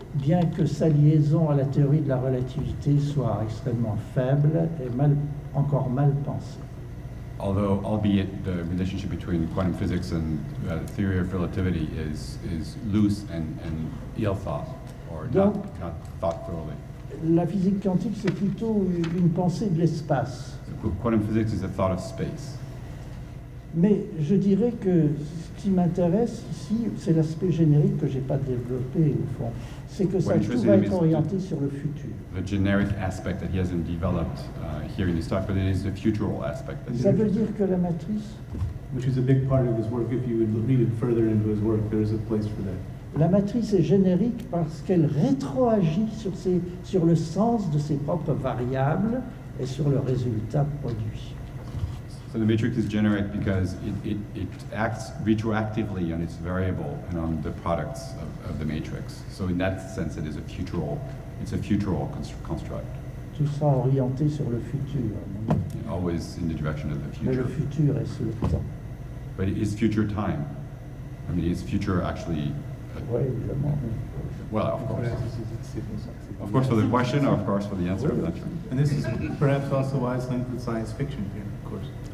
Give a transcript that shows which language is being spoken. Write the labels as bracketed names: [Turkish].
[French] Bien que sa liaison à la théorie de la relativité soit extrêmement faible et encore mal pensée. [English] although albeit the relationship between quantum physics and theory of relativity is loose and ill thought, or not thought thoroughly. [French] La physique quantique, c'est plutôt une pensée de l'espace. [English] So quantum physics is a thought of space. [French] Mais je dirais que ce qui m'intéresse ici, c'est l'aspect générique que je n'ai pas développé au fond. C'est que ça tout va être orienté sur le futur. [English] The generic aspect that he hasn't developed here in this talk, but it is the futural aspect. [French] Ça veut dire que la matrice, [English] Which is a big part of his work. If you would read it further into his work, there's a place for that. [French] la matrice est générique parce qu'elle rétroagit sur le sens de ses propres variables et sur le résultat produit. [English] So the matrix is generic because it acts retroactively on its variable and on the products of the matrix. So in that sense, it is a futural construct. [French] Tout sera orienté sur le futur. [English] Always in the direction of the [French] Mais [English] future. [French] le futur est le temps. [English] But is future time? I mean, is future actually, [French] Oui, évidemment. [English] well, of course. Of course for the question, or of course for the answer, I'm not sure. And this is perhaps also why it's linked with science fiction here, of course.